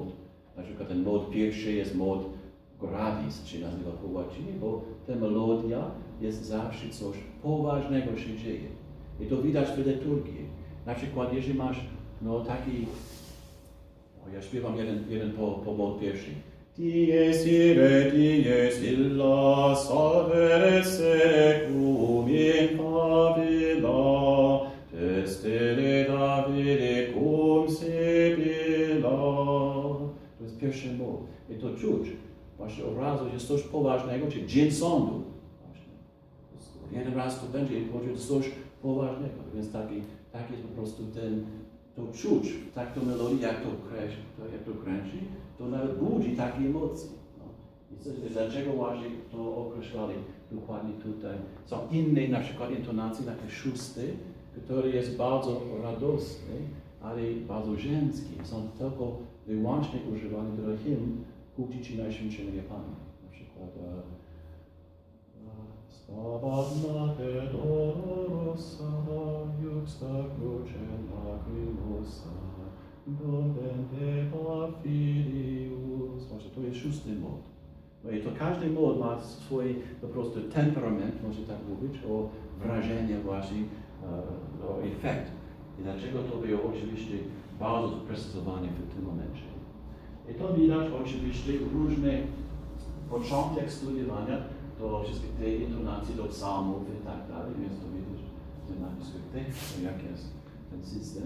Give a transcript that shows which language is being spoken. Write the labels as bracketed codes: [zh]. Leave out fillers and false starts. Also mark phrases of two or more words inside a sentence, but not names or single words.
[pl] Na przykład ten mod pierwszy jest mod gravis, czy nazywa po łacinie, bo ta melodia jest zawsze coś poważnego się dzieje. I to widać w liturgii. Na przykład jeżeli masz taki, ja śpiewam jeden po mod pierwszy. [la] Dies ire, dies illa, salvere secum in favilla, testele Davide cum sebilla. [pl] To jest pierwszy mod. I to czuć. Właśnie od razu jest coś poważnego, czy dzień sądu. Jeden raz to będzie, to jest coś poważnego. Więc taki jest po prostu to czuć, tak to melodii, jak to kręci, to nawet budzi takie emocje. I dlaczego właśnie to określali dokładnie tutaj? Są inne na przykład intonacje, takie szósty, który jest bardzo radosny, ale bardzo żeński. Są tylko wyłącznie używane do hymn ku czci Najświętszego Pana. Na przykład [la] Stabat mater dolorosa, juxta crucem lacrimosa, dondente filius. [pl] Właśnie to jest szósty mod. I to każdy mod ma swój po prostu temperament, można tak mówić, o wrażenie właśnie, o efekt. I dlaczego to było oczywiście bardzo precyzowane w tym momencie. I to widać oczywiście różne początek studiowania, to wszystkie te intonacje do psalmów i tak dalej, więc to widać w tym napiskrypty, jak jest ten system.